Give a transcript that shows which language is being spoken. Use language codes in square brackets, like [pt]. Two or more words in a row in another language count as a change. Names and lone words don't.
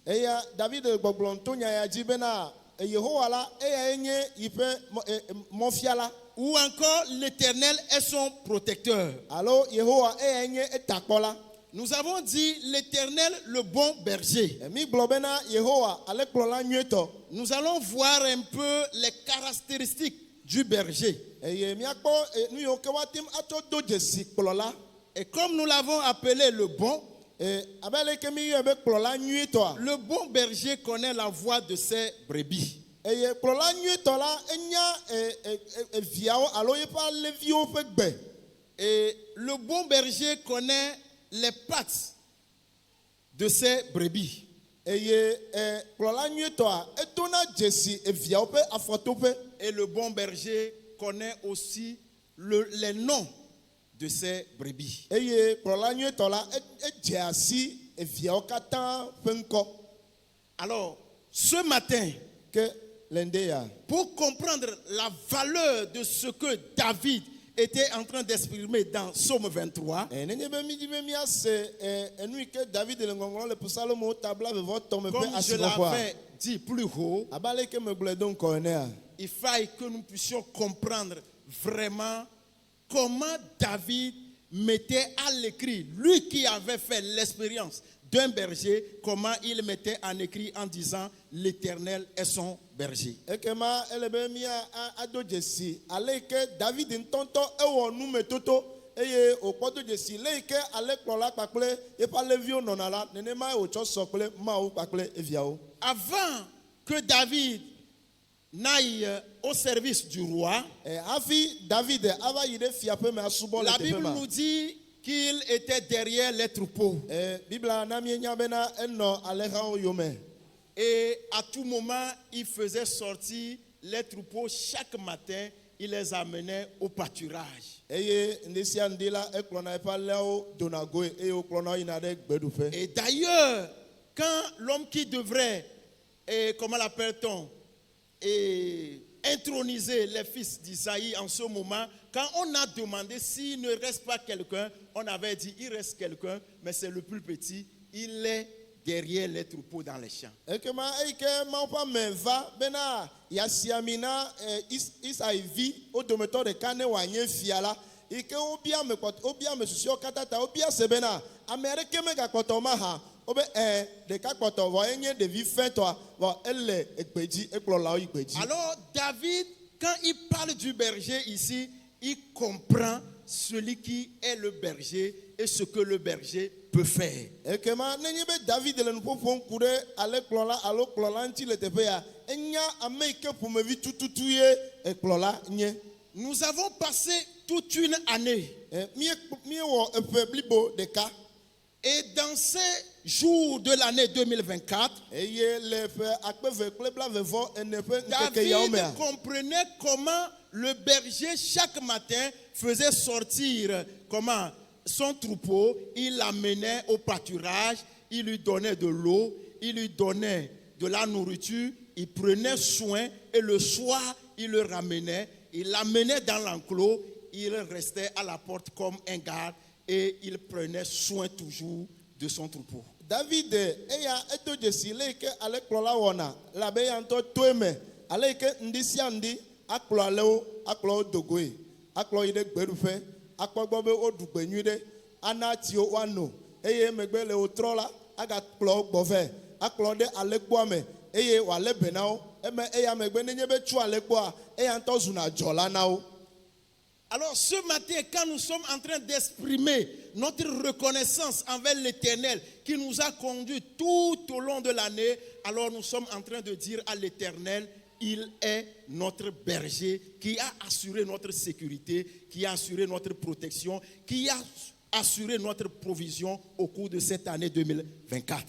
[fr] Ou encore l'Éternel est son protecteur. Nous avons dit l'Éternel le bon berger. Nous allons voir un peu les caractéristiques du berger. [ee] eye miakpɔ nu yiwo ke woatem atsɔ do dzesi kplɔla. [fr] Et comme nous l'avons appelé le bon, [ee] abe ale ke mi yɔ be kplɔla nyuitɔa. [fr] le bon berger connaît la voix de ses brebis. [ee] Eye kplɔla nyuitɔ la enya viawo alo yeƒe aleviwo ƒe gbe. [fr] Et le bon berger connaît les pattes de ses brebis. [ee] Eye kplɔla nyuitɔa edona dzesi viawo ƒe afɔtoƒe. [fr] Et le bon berger connaît aussi les noms de ses brebis. [ee] Eye kplɔla nyuitɔ la edze asi viawo katã ƒe ŋkɔ. [fr] Alors, ce matin, [ee] Ke le ŋde ya. [fr] pour comprendre la valeur de ce que David était en train d'exprimer dans Psaume 23, [ee] Nenye be mi di be miase enu yi ke David le ŋɔŋlɔ le Psalomo tabla vevɔ tɔme [fr] comme [ee] ƒe [fr] je [ee] asixɔxɔa. [fr] l'avais dit plus haut, [ee] Abe ale ke megblɔe do ŋkɔ enea. [fr] il faille que nous puissions comprendre vraiment comment David mettait à l'écrit, lui qui avait fait l'expérience d'un berger, comment il mettait en écrit en disant l'Éternel est son berger. [ee] Ekema ele be mi ado dzesi ale yi ke David ŋutɔŋutɔ ewɔ numetoto eye wòkpɔ do dzesi le yi ke ale kplɔla kpakple yeƒe aleviwo nɔna la nenema wòtsɔ sɔ kple Mawu kpakple eviawo. [fr] Avant que David n'aille au service du roi, [ee] Hafi David ava yi ɖe fiaƒe me asubɔ le [fr] la [ee] teƒe [fr] Bible [ee] ma. [fr] nous dit qu'il était derrière les troupeaux. [ee] Bibla na mienya bena enɔ alẽhawo yome. [fr] Et à tout moment, il faisait sortir les troupeaux chaque matin, il les amenait au pâturage. [ee] Eye ŋde sia ŋde la ekplɔna eƒe alẽhawo dona goe eye wokplɔna wo yina ɖe gbeɖuƒe. [fr] Et d'ailleurs, quand l'homme qui devrait, comment l'appelle-t-on, introniser les fils d'Isaïe en ce moment, quand on a demandé s'il ne reste pas quelqu'un, on avait dit il reste quelqu'un, mais c'est le plus petit, il est derrière les troupeaux dans les champs. [ee] Ekema eyi ke Mawu ƒe ame va bena yeasi ami na Isai vi wo dometɔ ɖeka ne wòanye fia la, yi ke wobia ame susuewo katã ta wobia se bena ame aɖeke megakpɔtɔ maha wobe ɖeka kpɔtɔ vɔ enye ɖevi fɛ̃tɔa vɔ ele egbe dzi ekplɔlawo yi gbe dzi. [fr] Alors David, quand il parle du berger ici, il comprend celui qui est le berger et ce que le berger peut faire. [ee] Ekema nenye be David le nuƒoƒom ku ɖe ale kplɔla alo kplɔla ŋuti le teƒe ya enya ame yi ke ƒomevi tututu ye kplɔla nye. [fr] Nous avons passé toute une année. [ee] Miewɔ eƒe blibo ɖeka. [fr] Et dans ces jours de l'année 2024, [ee] Eye le ƒe akpeve kple blavevɔ ene ƒe ŋkeke yawo [fr] David [ee] mea. [fr] comprenait comment le berger chaque matin faisait sortir son troupeau, il l'amenait au pâturage, il lui donnait de l'eau, il lui donnait de la nourriture, il prenait soin et le soir il le ramenait, il l'amenait dans l'enclos, il restait à la porte comme un garde et il prenait soin toujours de son troupeau. [ee] David eya edo dzesi le yi ke ale kplɔla wɔna labe ya ŋutɔ to eme ale yi ke ŋdi sia ŋdi akplɔ alewo akplɔ wo do goe akplɔ yi ɖe gbeɖuƒe akpɔ gbɔ be woɖu gbe nyui ɖe ana tsiwo woano eye megbe le wotrɔ la agakplɔ wo gbɔ vɛ akplɔ ɖe alẽkpoa me eye wòalé be na wo eme eya megbe nenye be tso alẽkpoa eya ŋutɔ zuna dzɔla na wo. [fr] Alors ce matin, quand nous sommes en train d'exprimer notre reconnaissance envers l'Éternel qui nous a conduits tout au long de l'année, alors nous sommes en train de dire à l'Éternel, il est notre berger qui a assuré notre sécurité, qui a assuré notre protection, qui a assuré notre provision au cours de cette année 2024.